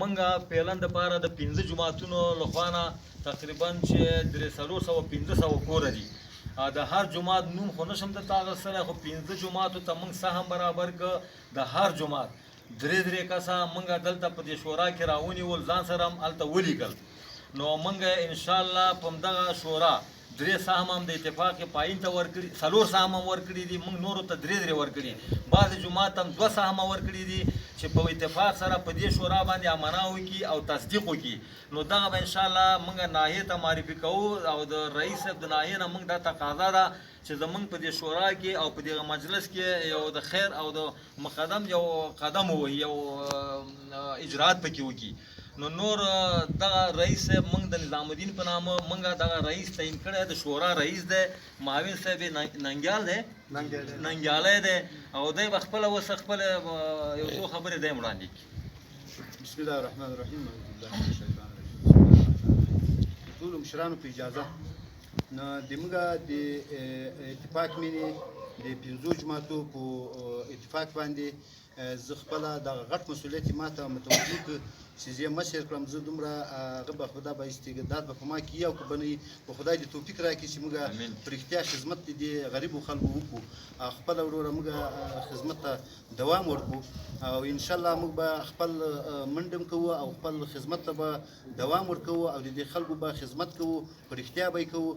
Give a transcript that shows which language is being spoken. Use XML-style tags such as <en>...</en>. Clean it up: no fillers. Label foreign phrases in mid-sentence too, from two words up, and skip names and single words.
<ps>منګه پیلن دپاره د 15 جوماتونو لخوا نه تقریبا چې 350 کوره دي. د هر جومات نوم خو نشم درته اخیستلی، خو 15 جوماتو ته موږ سهم برابر که د هر جومات 3 کسه موږ دلته په دې شورا کې راونیول، ځان سره هم هلته ولیکل. نو موږ انشاءالله په همدغه شورا 3 سهم هم د اتفاق پایین ته ورکړي، 4 سهم هم ورکړي دي، موږ نورو ته 3 ورکړي. بعضې جومات هم 2 سهم ورکړي دي چې په اتفاق سره په دې شورا باندې امنا وکړي او تصدیق وکړي. نو دغه به انشاءالله موږ ناحیې ته معرفي کوو او د رئیس صاحب د ناحیې نه موږ دا تقاضا ده چې زموږ په دې شورا کې او په دغه مجلس کې یو د خیر او د مقدم یو قدم ووهي، یو اجرات پکې وکړي. نو نور دغه رئیس صاحب موږ د نظام الدین په نامه موږ دغه رئیس تعین کړی، د شورا رئیس دی معاون صاحب ننګیال دی، ننګیالی دی، او دی به خپله اوس خپله یو څو خبرې دی وړاندې کړي.</ps> <ar>بسم الله الرحمن الرحیم. اعوذ بالله من الشیطان الرجیم.</ar> <ps>ټولو مشرانو په اجازه نو د موږ د اتفاق مینې د 15 جوماتو په اتفاق باندې زه خپله دغه غټ مسؤلیت یې ماته متوجه کړ چې زه یې مشر کړم. زه دومره هغه به خدا به استعداد به په ما کې وي او که به نه وي به خدای دې توفیق راکړي چې موږ په رښتیا خدمت د دې غریبو خلکو وکړو او خپله وروره موږ خدمت ته دوام ورکړو او انشاءالله موږ به خپل منډه کوو او خپل خدمت ته به دوام ورکوو او د دې خلکو به خدمت کوو، په رښتیا به یې کوو.</ps>